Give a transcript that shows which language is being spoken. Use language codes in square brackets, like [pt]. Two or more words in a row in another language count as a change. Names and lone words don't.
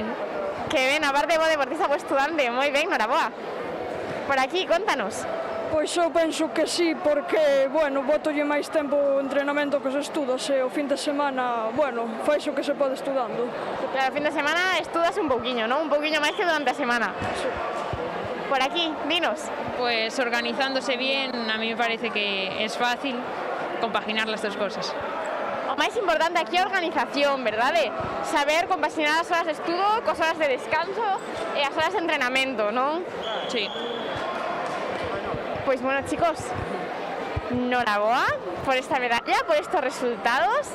[gl] Que ben, aparte vos deportista, vos estudante, moi ben, noraboa. Por aquí, contanos. Pois eu penso que sí, porque, bueno, botolle máis tempo o entrenamento que se estuda, se o fin de semana, bueno, fai o que se pode estudando. Claro, o fin de semana estudas un pouquiño, non? Un pouquiño máis que durante a semana. Sí. Por aquí, dinos. [es] Pues organizándose bien, a mí me parece que es fácil compaginar las dos cosas. [gl] O máis importante aquí é a organización, verdade? Saber compaginar as horas de estudo cos horas de descanso e as horas de entrenamento, non? Sí. [es] Pues bueno, chicos, noraboa por esta medalla, por estos resultados.